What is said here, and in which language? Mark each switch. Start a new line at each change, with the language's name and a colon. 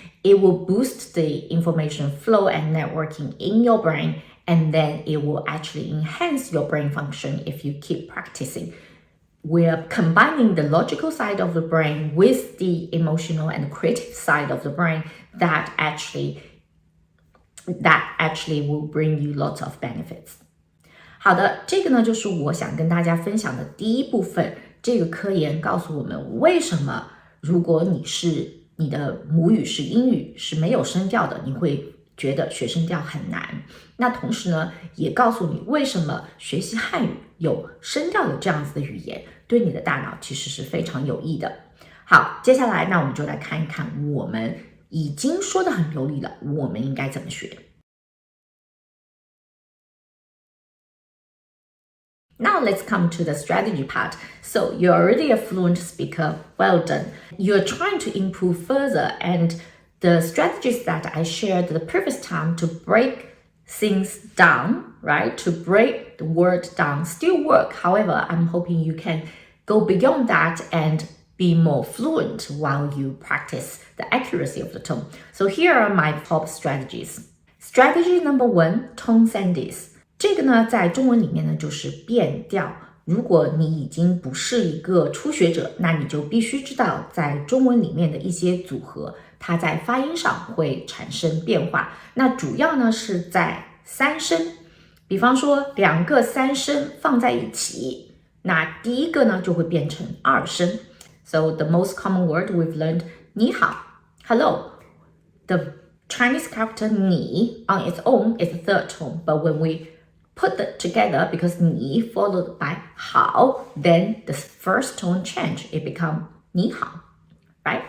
English: It will boost the information flow and networking in your brain, and then it will actually enhance your brain function if you keep practicing. We're combining the logical side of the brain with the emotional and creative side of the brain that actually will bring you lots of benefits.
Chinese: 好的，这个呢就是我想跟大家分享的第一部分。这个科研告诉我们为什么如果你的母语是英语是没有声调的，你会觉得学声调很难。那同时呢，也告诉你为什么学习汉语有声调的这样子的语言对你的大脑其实是非常有益的。好，接下来那我们就来看一看我们已经说得很流利了，我们应该怎么学。
English: Now let's come to the strategy part. So you're already a fluent speaker. Well done. You're trying to improve further, and the strategies that I shared the previous time to break things down, right? To break the word down still work. However, I'm hoping you can go beyond that and be more fluent while you practice the accuracy of the tone. So here are my top strategies. Strategy number 1, tone Sandhis.
Chinese: 这个呢，在中文里面呢，就是变调。如果你已经不是一个初学者，那你就必须知道，在中文里面的一些组合，它在发音上会产生变化。那主要呢是在三声，比方说两个三声放在一起，那第一个呢就会变成二声。
English: So the most common word we've learned,
Chinese: 你好
English: hello. The Chinese character 你 on its own is the third tone, but when we put it together, because 你 followed by 好, then the first tone change, it become
Chinese: 你好,
English: right?